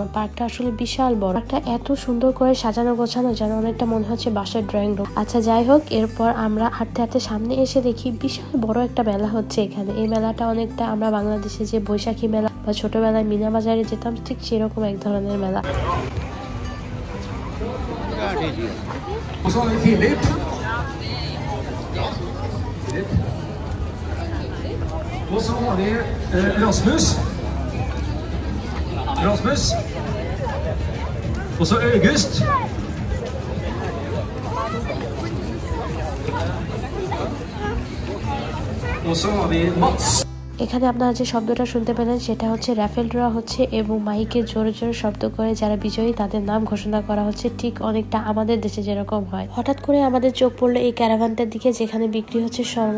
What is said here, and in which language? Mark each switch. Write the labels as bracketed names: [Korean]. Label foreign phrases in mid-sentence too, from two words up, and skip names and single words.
[Bangla] পার্কটা আসলে বিশাল বড়, পার্কটা এত সুন্দর করে সাজানো গোছানো যেন অনেকটা মনে হচ্ছে বাসার ড্রয়িং রুম। আচ্ছা যাই হোক, এরপর আমরা হাঁটতে হাঁটতে সামনে এসে দেখি বিশাল বড় একটা মেলা হচ্ছে এখানে। এই মেলাটা অনেকটা আমরা বাংলাদেশে যে বৈশাখী মেলা বা ছোটবেলায় মিনা বাজারে যেতাম ঠিক সেরকম এক ধরনের মেলা। [Swedish] Och så har vi Filip. Och så har vi Rasmus. Och så August. Och så har vi Mats. [Bangla] এখানে আপনারা যে শব্দটা শুনতে পেলেন সেটা হচ্ছে রাফেল ড্র হচ্ছে এবং মাইকে জোরে জোরে শব্দ করে যারা বিজয়ী তাদের নাম ঘোষণা করা হচ্ছে, ঠিক অনেকটা আমাদের দেশে যেরকম হয়। হঠাৎ করে আমাদের চোখ পড়লো এই ক্যারাভানটার দিকে, যেখানে বিক্রি হচ্ছে শর্মা।